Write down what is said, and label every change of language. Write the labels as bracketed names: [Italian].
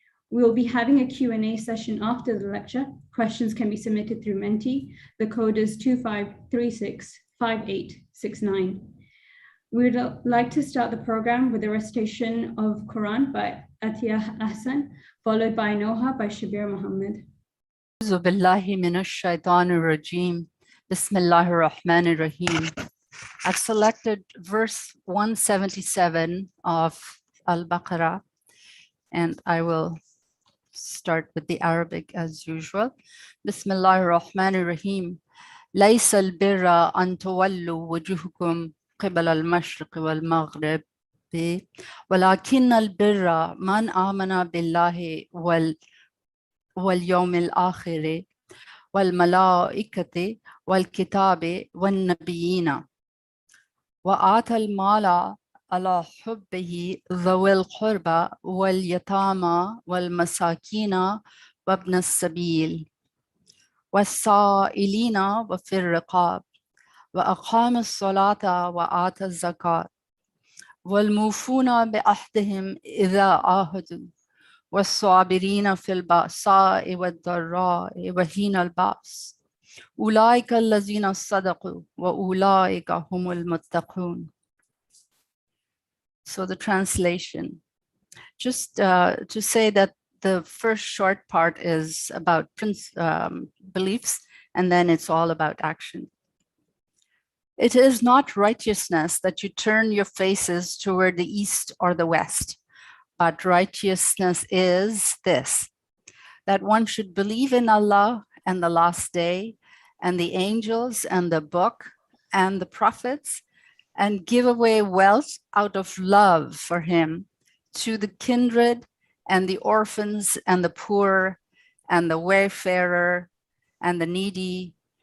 [English] We will be having a Q&A session after the lecture. Questions can be submitted through Menti. The code is 25365869. We would like to start the program with a recitation of Quran by Atiya Ahsan, followed by Noha by Shabir Muhammad. [Arabic] أعوذ بالله من الشيطان الرجيم. بسم الله الرحمن الرحيم. [English] I've selected verse 177 of Al-Baqarah, and I will start with the Arabic as usual. [Arabic] Bismillah ar-Rahman ar-Rahim. ليس البر أن تولوا وجوهكم قبل المشرق والمغرب ولكن البر من آمن بالله واليوم الآخر والملائكة والكتاب والنبيين وآتى المال على حبه ذوي القربى واليتامى والمساكين وابن السبيل والسائلين وفي الرقاب وأقام الصلاة وآتى الزكاة والموفون بعهدهم إذا عاهدوا والصابرين في البأساء والضراء وحين البأس أولئك الذين صدقوا وأولئك هم المتقون. [English] So the translation, just to say that the first short part is about beliefs, and then it's all about action. It is not righteousness that you turn your faces toward the east or the west, but righteousness is this, that one should believe in Allah and the last day and the angels and the book and the prophets and give away wealth out of love for him to the kindred and the orphans and the poor and the wayfarer and the needy